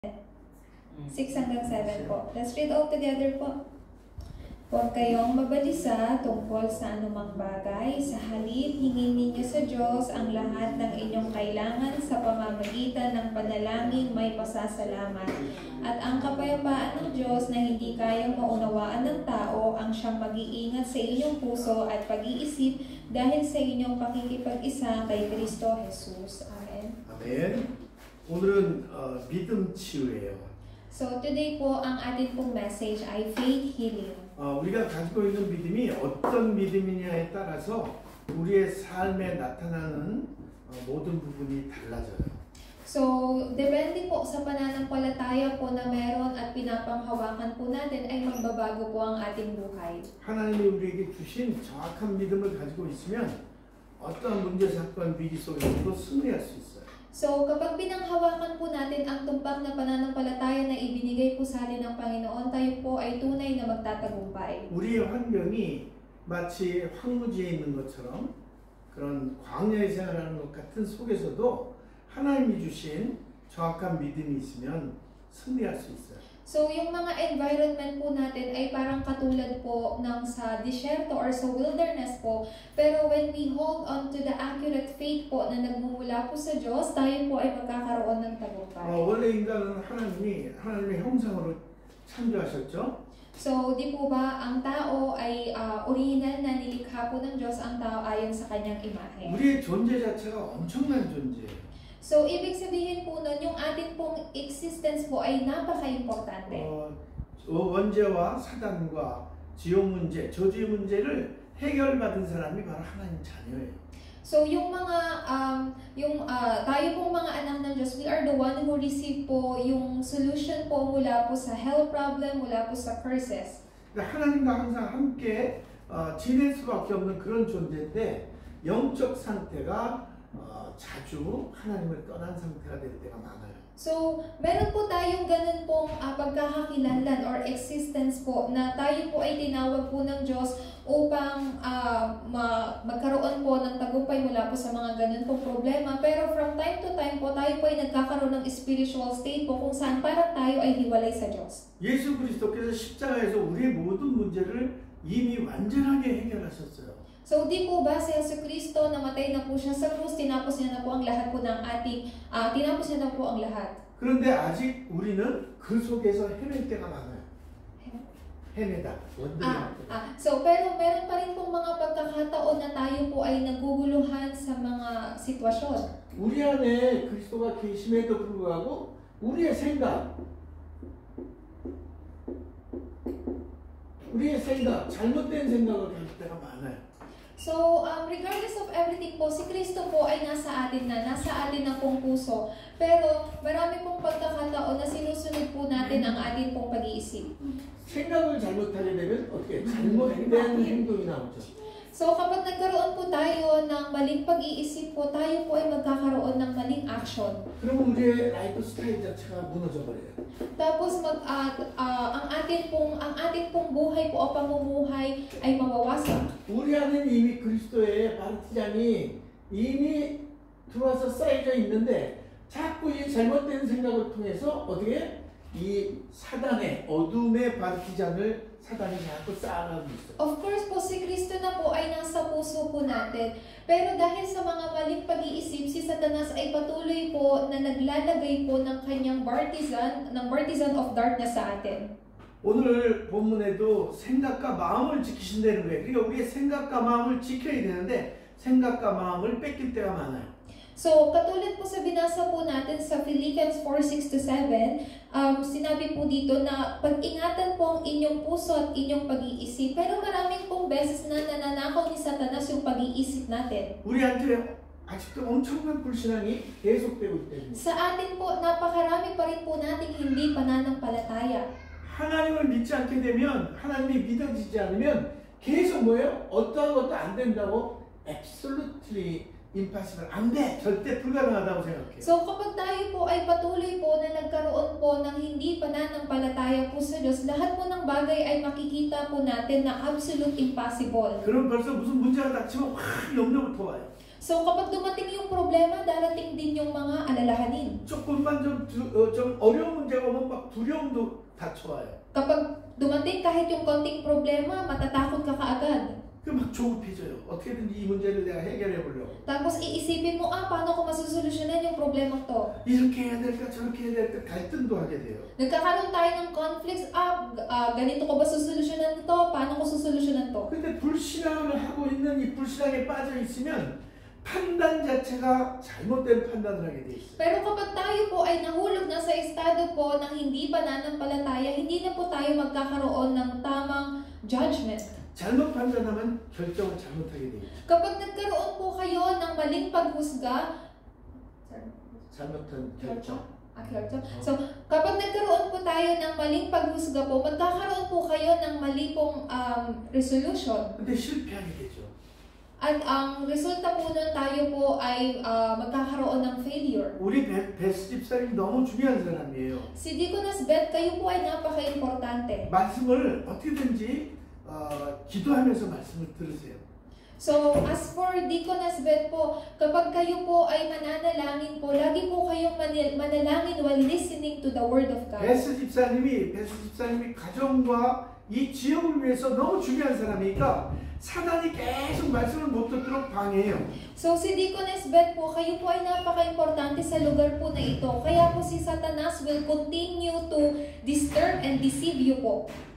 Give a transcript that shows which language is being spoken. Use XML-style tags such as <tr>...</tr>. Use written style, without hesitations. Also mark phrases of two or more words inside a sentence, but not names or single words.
<tl>6 hanggang 7 po.</tl> <en>Let's read all together po.</en> <tl>Huwag kayong mabalisa tungkol sa anumang bagay. Sa halip, hingin ninyo sa Diyos ang lahat ng inyong kailangan sa pamamagitan ng panalangin may pasasalamat. At ang kapayapaan ng Diyos na hindi kayang maunawaan ng tao ang siyang mag-iingat sa inyong puso at pag-iisip dahil sa inyong pakikipag-isa kay Kristo Jesus. Amen.</tl> <ko>아멘. 오늘은 믿음 치유예요.</ko> <en>So today</en> <tl>po, ang atin pong message ay</tl> <en>faith healing.</en> <ko>우리가 가지고 있는 믿음이 어떤 믿음이냐에 따라서 우리의 삶에 나타나는 모든 부분이 달라져요.</ko> <tl>So, depende po sa pananampalataya po na meron at pinapanghawakan po natin ay magbabago po ang ating buhay.</tl> <ko>하나님이 우리에게 주신 정확한 믿음을 가지고 있으면 어떠한 문제, 사건, 위기 속에서도 승리할 수 있어요.</ko> <tl>So, kapag pinanghawakan po natin ang tumpak na pananampalataya na ibinigay po sa atin ng Panginoon, tayo po ay tunay na magtatagumpay.</tl> <ko>우리의 환경이 마치 황무지에 있는 것처럼 그런 광야의 생활하는 것 같은 속에서도 하나님이 주신 정확한 믿음이 있으면 승리할 수 있어요.</ko> <tl>So, yung mga environment po natin ay parang katulad po ng sa disyerto or sa wilderness po. Pero</tl> <en>when we hold on to the accurate faith</en> <tl>po na nagmumula po sa Diyos, tayo po ay magkakaroon ng tagumpay.</tl> <ko>원래 인간은 하나님의 형상으로 창조하셨죠?</ko> <tl>So, di po ba ang tao ay original na nilikha po ng Diyos ang tao ayon sa kanyang imahe?</tl> <ko>우리의 존재 자체가 엄청난 존재예요.</ko> <tl>So, ibig sabihin po nun, yung atin pong existence po ay napaka-importante.</tl> <ko>원죄와 사단과 지옥 문제, 저주의 문제를 해결받은 사람이 바로 하나님 자녀예요.</ko> <tl>So, yung mga, tayo pong mga anak ng Diyos,</tl> <en>we are the one who receive</en> <tl>po yung</tl> <en>solution</en> <tl>po mula po sa</tl> <en>health problem,</en> <tl>mula po sa</tl> <en>curses.</en> <ko>그러니까 하나님과 항상 함께 지낼 수밖에 없는 그런 존재인데 영적 상태가 자주 하나님을 떠난 상태가 될 때가 많아요.</ko> <tl>So, meron po tayong ganun pong pagkakakilanlan or existence po na tayo po ay tinawag po ng Diyos upang magkaroon po ng tagumpay mula po sa mga ganun pong problema. Pero</tl> <en>from time to time</en> <tl>po, tayo po ay nagkakaroon ng</tl> <en>spiritual state</en> <tl>po kung saan parang tayo ay hiwalay sa Diyos.</tl> <ko>예수 그리스도께서 십자가에서 우리의 모든 문제를 이미 완전하게 해결하셨어요.</ko> <tl>So, di po ba si Jesucristo namatay na po siya sa krus, tinapos niya na po ang lahat po ng tinapos niya na po ang lahat.</tl> <ko>그런데 아직 우리는 그 속에서 헤맬 때가 많아요. 헤매다.</ko> <tl>So, pero meron pa rin pong mga pagkakataon na tayo po ay naguguluhan sa mga sitwasyon.</tl> <ko>우리 안에 그리스도가 계심에도 불구하고 우리의 생각, 잘못된 생각을 가질 때가 많아요.</ko> <tl>So,</tl> <en>regardless of everything</en> <tl>po, si Kristo po ay nasa atin na pong puso. Pero marami pong pagkakataon na sinusunod po natin ang atin pong pag-iisip.</tl> <ko>생각을 잘못하게 되면 어떻게 잘못된 행동이 나오죠.</ko> <tl>So, kapag nagkaroon po tayo ng maling pag-iisip po, tayo po ay magkakaroon ng maling action.</tl> <ko>그러면 우리의</ko> <en>life style</en> <ko>자체가 무너져 버려요.</ko> <tl>Tapos ang atin pong buhay po o pamumuhay ay mawawasak.</tl> <ko>우리 안에는 이미 그리스도의 바르티잔이 이미 들어와서 쌓여져 있는데 자꾸 이 잘못된 생각을 통해서 어떻게 이 사단의 어둠의 바르티잔을 사단이 자꾸 쌓아가고 있어요.</ko> <tl>Of course po, si Kristo na po ay nasa puso po natin. Pero dahil sa mga maling pag-iisip, si Satanas ay patuloy po na naglalagay po ng kanyang</tl> <en>partisan of darkness</en> <tl>sa atin.</tl> <ko>오늘 본문에도 생각과 마음을 지키신다는 거예요. 그러니까 우리의 생각과 마음을 지켜야 되는데 생각과 마음을 뺏길 때가 많아요.</ko> <tl>So, katulad po sa binasa po natin sa Philippians 4:6-7, sinabi po dito na pag-ingatan po ang inyong puso at inyong pag-iisip. Pero maraming pong beses na nananakaw ni Satanas yung pag-iisip natin.</tl> <ko>우리한테 아직도 엄청난 불신앙이 계속되고 있다는 거예요.</ko> <tl>Sa atin po, napakarami pa rin po nating hindi pananampalataya.</tl> <ko>하나님을 믿지 않게 되면, 하나님이 믿어지지 않으면 계속 뭐예요? 어떠한 것도 안 된다고</ko> <en>absolutely impossible.</en> <ko>안 돼! 절대 불가능하다고 생각해요.</ko> <tl>So kapag tayo po ay patuloy po na nagkaroon po ng hindi pananampalataya po sa Diyos, lahat po ng bagay ay makikita po natin na</tl> <en>absolute impossible.</en> <ko>그럼 벌써 무슨 문제가 닥치면 확 염려부터 와요.</ko> <tl>So kapag dumating yung problema, darating din yung mga alalahanin.</tl> <ko>조금만 좀 어려운 문제가 오면 막 두려움도 닥쳐와요.</ko> <tl>Kapag dumating kahit yung konting problema, matatakot ka kaagad.</tl> <ko>막 조급해져요. 어떻게든지 이 문제를 내가 해결해 보려고.</ko> <tl>Tapos iisipin mo, paano ko masusolusyonan yung problema to?</tl> <ko>이렇게 해야 될까 저렇게 해야 될까 갈등도 하게 돼요.</ko> <tl>Nagkakaroon tayo ng conflicts, ganito ko ba susolusyonan to? Paano ko susolusyonan to?</tl> <ko>근데 불신앙을 하고 있는 이 불신앙에 빠져 있으면 판단 자체가 잘못된 판단을 하게 돼 있어요.</ko> <tl>Pero kapag tayo po ay nahulog na sa estado po ng hindi pananampalataya, hindi na po tayo magkakaroon ng tamang judgment.</tl> <ko>잘못 판단하면 결정을 잘못하게 돼 있어요.</ko> <tl>Kapag nagkaroon po kayo ng maling paghusga,</tl> <ko>잘못한 결정.</ko> <tl>So, kapag nagkaroon po tayo ng maling paghusga po, magkakaroon po kayo ng mali pong resolution.</tl> <ko>근데 실패하게 되죠.</ko> <tl>At ang resulta po nun tayo po ay magkakaroon ng failure.</tl> <ko>우리 베스 집사님 너무 중요한 사람이에요.</ko> <tl>Si Deaconess Beth, kayo po ay napaka-importante.</tl> <ko>말씀을 어떻게든지 기도하면서 말씀을 들으세요.</ko> <tl>So,</tl> <en>as for</en> <tl>Deaconess Beth po, kapag kayo po ay mananalangin po, lagi po kayong manalangin</tl> <en>while listening to the Word of God.</en> <ko>베스 집사님이 가정과 이 지역을 위해서 너무 중요한 사람이니까 사단이 계속 말씀을 못 듣도록 방해해요.</ko> <tl>So, si Deaconess Beth po, kayo po ay napaka-importante sa lugar po na ito. Kaya po si Satanas</tl> <en>will continue to disturb and deceive you po.</en>